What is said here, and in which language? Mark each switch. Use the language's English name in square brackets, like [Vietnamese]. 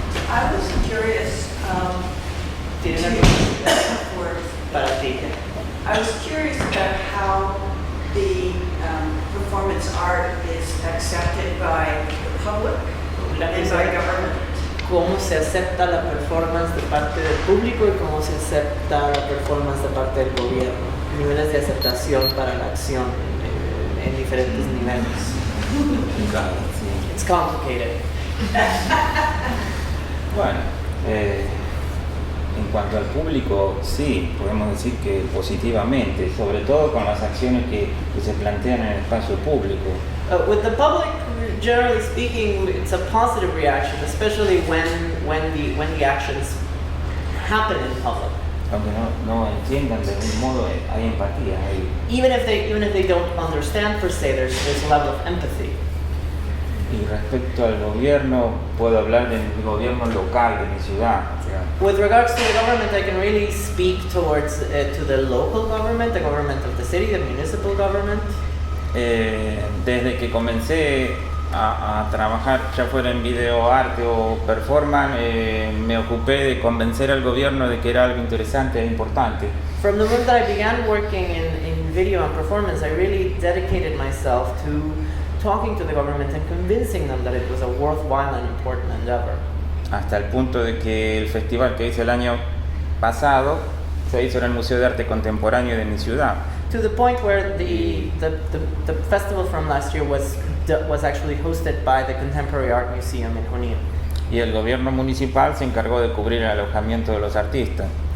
[English] I was curious, [Spanish] Tienen [English] to- [Spanish] algo [English] for- [Spanish] para ti. [English] I was curious about how the performance art is accepted by the public and by government. [Spanish] ¿Cómo se acepta la performance de parte del público y cómo se acepta la performance de parte del gobierno? Niveles de aceptación para la acción en diferentes niveles. [English] It's complicated. [Spanish] Bueno, en cuanto al público, sí, podemos decir que positivamente, sobre todo con las acciones que se plantean en el espacio público. [English] With the public, generally speaking, it's a positive reaction, especially when the actions happen in public. [Spanish] Aunque no entiendan de ningún modo, hay empatía. [English] Even if they don't understand per se, there's a level of empathy. [Spanish] Y respecto al gobierno, puedo hablar del gobierno local de mi ciudad. [English] With regards to the government, I can really speak towards to the local government, the government of the city, the municipal government. [Spanish] Desde que comencé a trabajar, ya fuera en video arte o performance, me ocupé de convencer al gobierno de que era algo interesante e importante. [English] From the moment that I began working in video and performance, I really dedicated myself to talking to the government and convincing them that it was a worthwhile and important endeavor. [Spanish] Hasta el punto de que el festival que hice el año pasado se hizo en el Museo de Arte Contemporáneo de mi ciudad. [English] To the point where the festival from last year was actually hosted by the Contemporary Art Museum in Junín. [Spanish] Y el gobierno municipal se encargó de cubrir el alojamiento de los artistas.